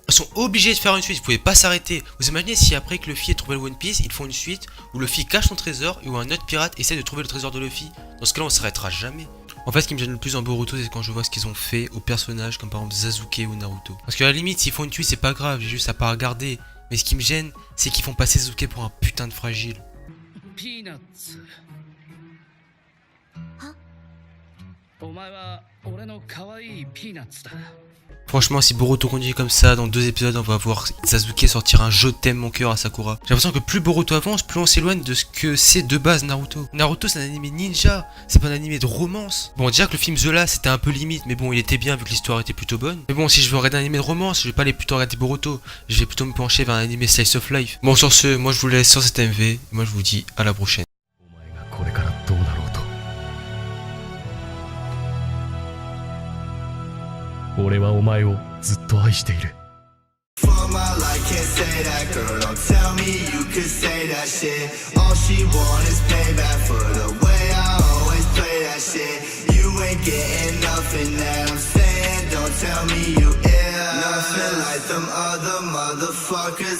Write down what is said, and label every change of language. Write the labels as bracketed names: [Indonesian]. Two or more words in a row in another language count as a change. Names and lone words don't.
[French] Ils sont obligés de faire une suite, vous pouvez pas s'arrêter. Vous imaginez si après que Luffy ait trouvé le One Piece, ils font une suite où Luffy cache son trésor et où un autre pirate essaie de trouver le trésor de Luffy. Dans ce cas-là, on s'arrêtera jamais. En fait, ce qui me gêne le plus en Boruto, c'est quand je vois ce qu'ils ont fait aux personnages comme par exemple Sasuke ou Naruto. Parce qu'à la limite, s'ils font une suite, c'est pas grave, j'ai juste à pas regarder. Mais ce qui me gêne, c'est qu'ils font passer Sasuke pour un putain de fragile. Peanuts. [Japanese] お前は俺の可愛いピーナッツだ。 [French] Franchement, si Boruto continue comme ça, dans 2 épisodes, on va voir Sasuke sortir un je t'aime mon cœur à Sakura. J'ai l'impression que plus Boruto avance, plus on s'éloigne de ce que c'est de base Naruto. Naruto, c'est un animé ninja, c'est pas un animé de romance. Bon, déjà que le film The Last, c'était un peu limite, mais bon, il était bien vu que l'histoire était plutôt bonne. Mais bon, si je veux regarder un animé de romance, je vais pas aller plutôt regarder Boruto. Je vais plutôt me pencher vers un animé [English] slice of life. [French] Bon, sur ce, moi je vous laisse sur cet MV. Moi je vous dis à la prochaine. [Japanese] これからどうなろうと俺はお前をずっと愛している [English] For my life, can't say that, girl. Don't tell me you could say that shit. All she want is payback for the way I always play that shit. You ain't getting nothing that I'm saying. Don't tell me you ill. Nothing like them other motherfuckers.